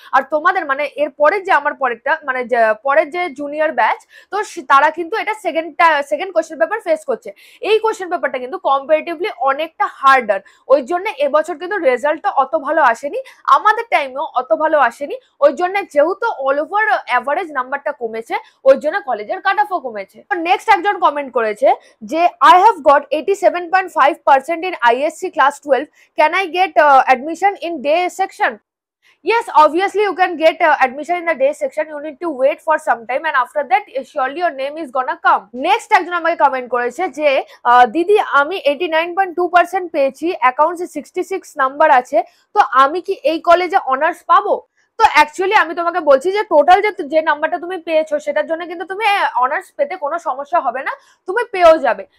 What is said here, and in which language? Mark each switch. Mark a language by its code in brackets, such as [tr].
[bn] আর তোমাদের মানে এর পরের যে আমার পরেরটা মানে পরের যে জুনিয়র ব্যাচ, তো তারা কিন্তু এটা সেকেন্ড কোশ্চেন পেপার ফেস করছে। এই কোশ্চেন পেপারটা কিন্তু কম্পারেটিভলি অনেকটা হার্ডার, ওই জন্য এবছর কিন্তু রেজাল্টটা অত ভালো আসেনি, আমাদের টাইমেও অত ভালো আসেনি। ওই জন্য যেহেতু অল ওভার অ্যাভারেজ নাম্বারটা কমেছে, ওই জন্য কলেজের কাট অফও কমেছে। [en] next [bn] একজন কমেন্ট করেছে যে [en] I have got 87.5% in ISC class 12, can I get admission in day section? Yes, obviously you can get admission in the day section. You need to wait for some time and after that surely your name is gonna come. [bn] Next একজন আমাকে comment করেছে যে দিদি আমি 89.2% পেয়েছি, অ্যাকাউন্টসে 66 number আছে, তো আমি কি এই কলেজে অনার্স পাবো? তো অ্যাকচুয়ালি আমি তোমাকে বলছি যে টোটাল যে নাম্বারটা তুমি পেয়েছো সেটার জন্য কিন্তু তুমি অনার্স পেতে কোনো সমস্যা হবে না, তুমি পেয়েও যাবে।